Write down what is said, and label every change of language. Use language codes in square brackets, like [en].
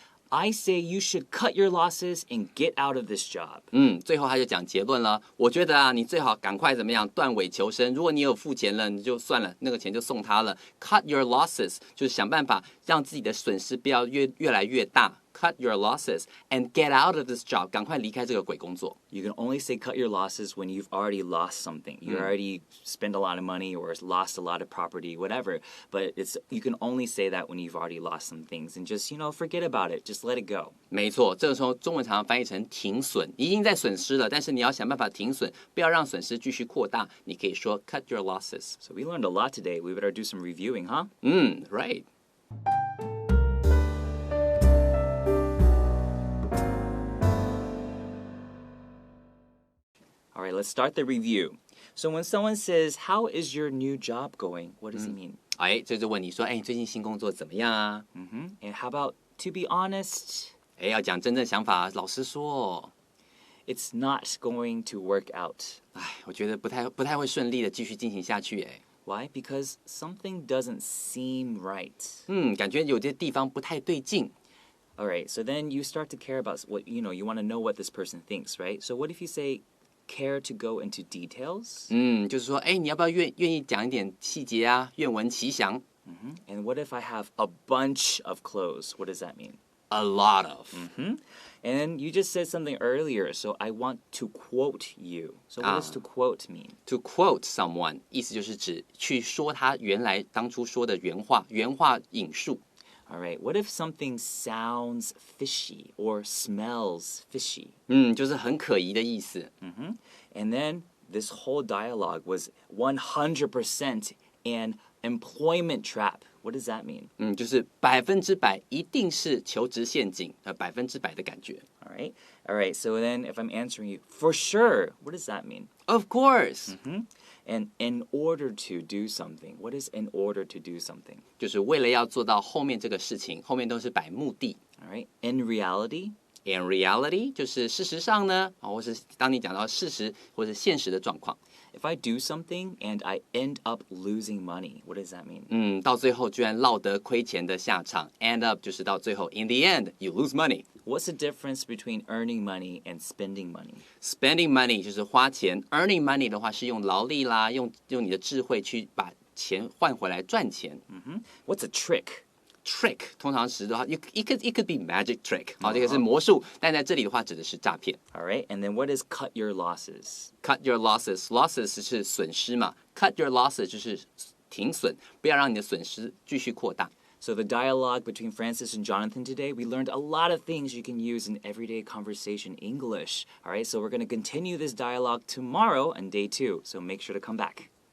[en] I say you should cut your losses and get out of this job. [zh] 最后他就讲结论了。我觉得你最好赶快怎么样断尾求生。如果你有付钱了，你就算了，那个钱就送他了。 [en] Cut your losses [zh] 就是想办法让自己的损失不要越来越大。 [en] Cut your losses and get out of this job. [zh] 赶快离开这个鬼工作。 [en] You can only say cut your losses when you've already lost something. You already spent a lot of money or lost a lot of property, whatever. But you can only say that when you've already lost some things and just, forget about it. Just let it go. [zh] 没错，这个时候中文常常翻译成停损，你已经在损失了，但是你要想办法停损，不要让损失继续扩大。你可以说 [en] cut your losses. So we learned a lot today. We better do some reviewing, huh? Right. right, let's start the review. So when someone says, "How is your new job going?" What does it mean? [zh] 哎，这就问你说，哎，最近新工作怎么样啊？ [en] And how about to be honest? [zh] 哎，要讲真正想法，老实说， [en] It's not going to work out. [zh] 哎，我觉得不太会顺利的继续进行下去，哎， [en] Why? Because something doesn't seem right. [zh] 感觉有些地方不太对劲。 [en] All right, so then you start to care about what, you want to know what this person thinks, right? So what if you say, care to go into details? [zh] 就是说，哎，你要不要愿意讲一点细节啊？愿闻其详。 [en] And what if I have a bunch of clothes? What does that mean? A lot of. And you just said something earlier, so I want to quote you. So what does to quote mean? To quote someone， [zh] 意思就是指去说他原来当初说的原话引述。 [en] All right, what if something sounds fishy or smells fishy? [zh] 就是很可疑的意思。 [en] And then this whole dialogue was 100% an employment trap. What does that mean? [zh] 就是100%一定是求职陷阱，100%的感觉。 [en] All right. So then if I'm answering you, for sure, what does that mean? Of course， And in order to do something, what is in order to do something? [zh] 就是为了要做到后面这个事情，后面都是摆目的。 [en] All right. In reality, In reality， [zh] 就是事实上呢，或是当你讲到事实或是现实的状况， [en] if I do something and I end up losing money, what does that mean? [zh] 到最后居然落得亏钱的下场。 [en] End up [zh] 就是到最后 ， [en] in the end you lose money。 What's the difference between earning money and spending money? Spending money [zh] 就是花钱 ， [en] earning money [zh] 的话是用劳力啦，用你的智慧去把钱换回来赚钱。 [en] What's a trick? Trick [zh] 通常时的话， [en] it could be magic trick， [zh] 好，这个是魔术，但在这里的话指的是诈骗。 [en] All right. And then what is cut your losses? Cut your losses 是损失嘛 ， cut your losses 就是停损，不要让你的损失继续扩大。 So the dialogue between Francis and Jonathan today, we learned a lot of things you can use in everyday conversation English. All right, so we're going to continue this dialogue tomorrow on day 2, so make sure to come back.